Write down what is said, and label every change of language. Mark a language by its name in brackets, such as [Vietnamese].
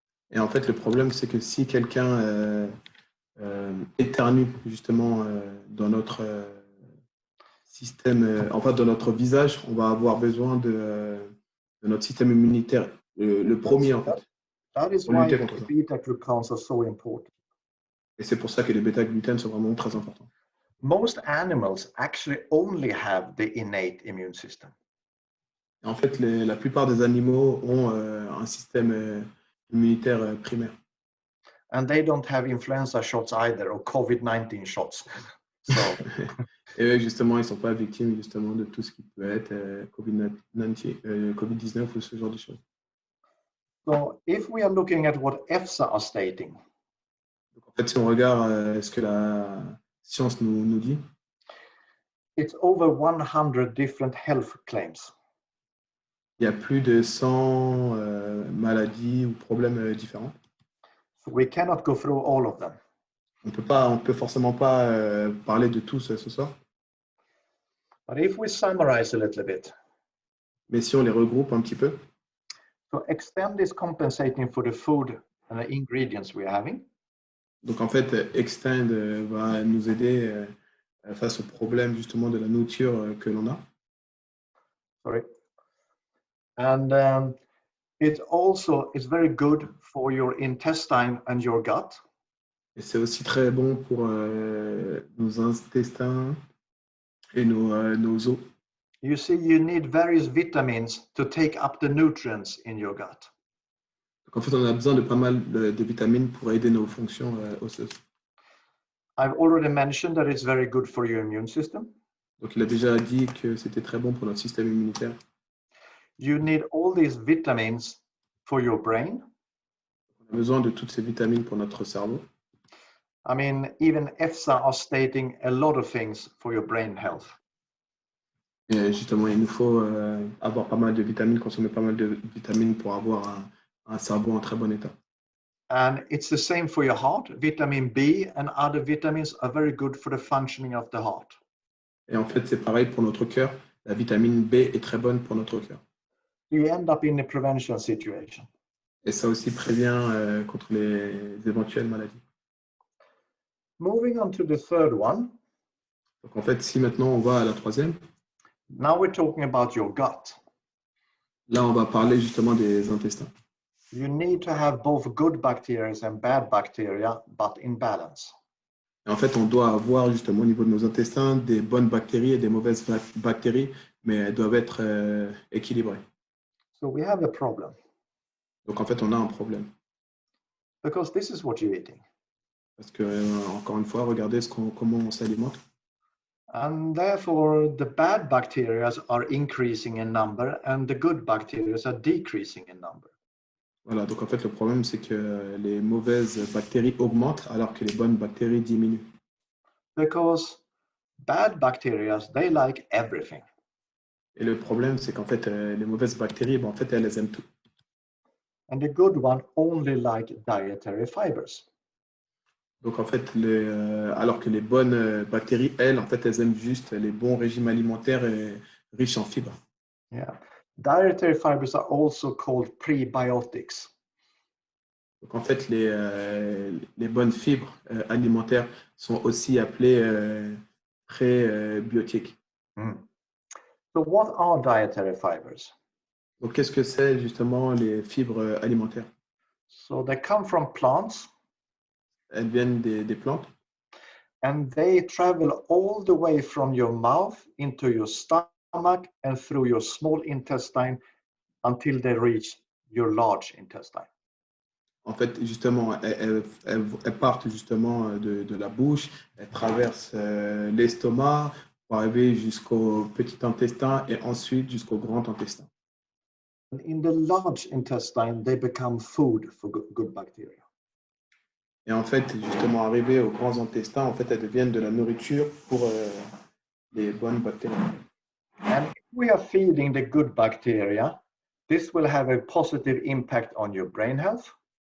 [French] Et en fait, le problème, c'est que si quelqu'un éternue justement dans notre système, enfin dans notre visage, on va avoir besoin de notre système immunitaire, le premier en fait. [English] That is [French] Pour [English] why [French] lutter contre ça. [English] beta-glucans are so important. [French] Et c'est pour ça que les bêta-gluten sont vraiment très importants. [English] Most animals actually only have the innate immune system. [French] Et en fait, la plupart des animaux ont un système immunitaire primaire. [English] And they don't have influenza shots either, or COVID-19 shots. So, [French] Et eux, justement, ils ne sont pas victimes justement de tout ce qui peut être COVID-19 ou ce genre de choses. [English] so if we are looking at what EFSA are stating, [French] Donc, en fait, si on regarde ce que la science nous dit, [English] it's over 100 different health claims. [French] il y a plus de 100 maladies ou problèmes différents. [English] So we cannot go through all of them. [French] On peut forcément pas parler de tous ce soir. [English] But if we summarize a little bit, [French] Mais si on les regroupe un petit peu, [English] so extend is compensating for the food and the ingredients we're having. [French] donc en fait, Extend va nous aider face au problème justement de la nourriture que l'on a. [English] Sorry. And it also is very good for your intestine and your gut. [French] Et c'est aussi très bon pour nos intestins et nos os. [English] You see, you need various vitamins to take up the nutrients in your gut. [French] Donc en fait, on a besoin de pas mal de vitamines pour aider nos fonctions osseuses. [English] I've already mentioned that it's very good for your immune system. [French] Donc il a déjà dit que c'était très bon pour notre système immunitaire. [English] You need all these vitamins for your brain. [French] On a besoin de toutes ces vitamines pour notre cerveau. [English] I mean, even EFSA are stating a lot of things for your brain health. [French] Et justement, il nous faut avoir pas mal de vitamines, consommer pas mal de vitamines pour avoir un cerveau en très bon état. [English] And it's the same for your heart. Vitamin B and other vitamins are very good for the functioning of the heart. [French] Et en fait, c'est pareil pour notre cœur. La vitamine B est très bonne pour notre cœur. [English] You end up in a prevention situation. [French] Et ça aussi prévient contre les éventuelles maladies. [English] Moving on to the third one. [French] Donc en fait, si maintenant on va à la troisième, [English] Now we're talking about your gut. [French] là on va parler justement des intestins. [English] You need to have both good bacteria and bad bacteria, but in balance. [French] Et en fait, on doit avoir justement au niveau de nos intestins des bonnes bactéries et des mauvaises bactéries, mais elles doivent être équilibrées. [English] So we have a problem [French] Donc en fait, on a un problème. [English] because this is what you're eating. [French] Parce que, encore une fois, regardez comment on s'alimente. [English] And therefore, the bad bacteria are increasing in number and the good bacteria are decreasing in number. [French] Voilà, donc en fait, le problème, c'est que les mauvaises bactéries augmentent alors que les bonnes bactéries diminuent. [English] Because bad bacteria, they like everything. [French] Et le problème, c'est qu'en fait, les mauvaises bactéries, ben, en fait, elles aiment tout. [English] And the good one only like dietary fibers. [French] Donc en fait, alors que les bonnes bactéries, elles, en fait, elles aiment juste les bons régimes alimentaires riches en fibres. [English] Yeah. Dietary fibers are also called prebiotics. [French] Donc en fait, les bonnes fibres alimentaires sont aussi appelées prébiotiques. [English] So what are dietary fibers? [French] Donc, qu'est-ce que c'est justement les fibres alimentaires? [English] So they come from plants [French] Elles viennent des plantes [English] and they travel all the way from your mouth into your stomach and through your small intestine until they reach your large intestine. [French] en fait, justement, elles partent justement de la bouche, elles traversent l'estomac pour arriver jusqu'au petit intestin et ensuite jusqu'au grand intestin. [English] And in the large intestine, they become food for good bacteria. [French] Et en fait, justement, arrivées aux grands intestins, en fait, elles deviennent de la nourriture pour les bonnes bactéries. [English] And if we are feeding the good bacteria, this will have a positive impact on your brain health.